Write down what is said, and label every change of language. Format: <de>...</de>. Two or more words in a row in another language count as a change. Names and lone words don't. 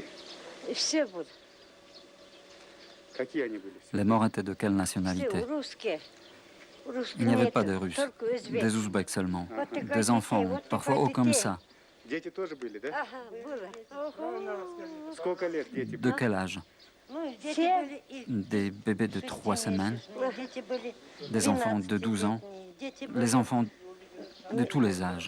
<ru>Все вот. Какие они были?</ru> <fr>Les morts étaient de quelle nationalité? Il n'y avait pas de Russes, des Ouzbeks seulement, des enfants, parfois hauts comme ça.</fr> <ru>Дети тоже были, да? Ага, было. Сколько лет дети?</ru> <fr>De quel âge?</fr> <ru>Все.</ru> <fr>Des bébés de 3 semaines, des enfants de 12 ans, les enfants de tous les âges.</fr>